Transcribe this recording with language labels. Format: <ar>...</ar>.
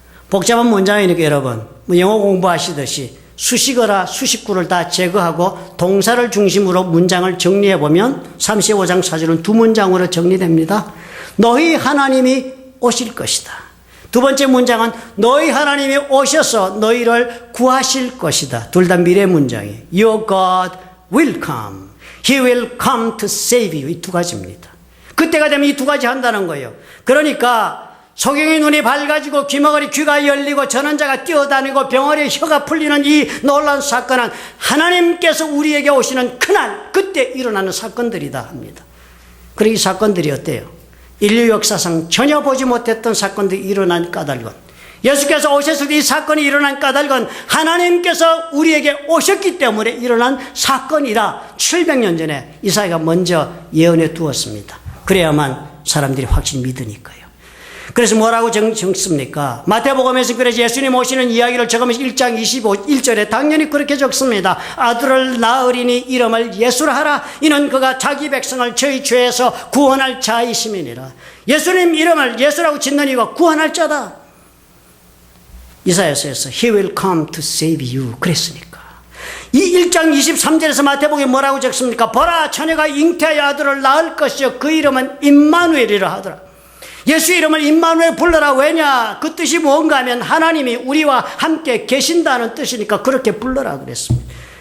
<ko>복잡한 문장이니까 여러분 영어 공부하시듯이 수식어라 수식구를 다 제거하고 동사를 중심으로 문장을 정리해보면 35장 4절은 두 문장으로 정리됩니다. 너희 하나님이 오실 것이다. 두 번째 문장은 너희 하나님이 오셔서 너희를 구하실 것이다. 둘 다 미래 문장이에요.</ko> <en>Your God will come. He will come to save you.</en> <ko>이 두 가지입니다. 그때가 되면 이 두 가지 한다는 거예요. 그러니까 소경의 눈이 밝아지고 귀머거리 귀가 열리고 전원자가 뛰어다니고 병아리의 혀가 풀리는 이 놀라운 사건은 하나님께서 우리에게 오시는 그날 그때 일어나는 사건들이다 합니다. 그리고 이 사건들이 어때요? 인류 역사상 전혀 보지 못했던 사건들이 일어난 까닭은, 예수께서 오셨을 때 이 사건이 일어난 까닭은 하나님께서 우리에게 오셨기 때문에 일어난 사건이라 700년 전에 이사야가 먼저 예언해 두었습니다. 그래야만 사람들이 확실히 믿으니까요. 그래서 뭐라고 적습니까? 마태복음에서 그래서 예수님 오시는 이야기를 적으면서 1장 21절에 당연히 그렇게 적습니다. 아들을 낳으리니 이름을 예수라 하라. 이는 그가 자기 백성을 저희 죄에서 구원할 자이심이니라. 예수님 이름을 예수라고 짓는 이유가 구원할 자다. 이사야서에서</ko> <en>He will come to save you</en> <ko>그랬으니까. 이 1장 23절에서 마태복음에 뭐라고 적습니까? 보라 처녀가 잉태하여 아들을 낳을 것이요 그 이름은 임마누엘이라 하더라. 예수 이름을 임마누엘 불러라. 왜냐? 그 뜻이 뭔가 하면 하나님이 우리와 함께 계신다는 뜻이니까 그렇게 불러라 그랬습니다.</ko>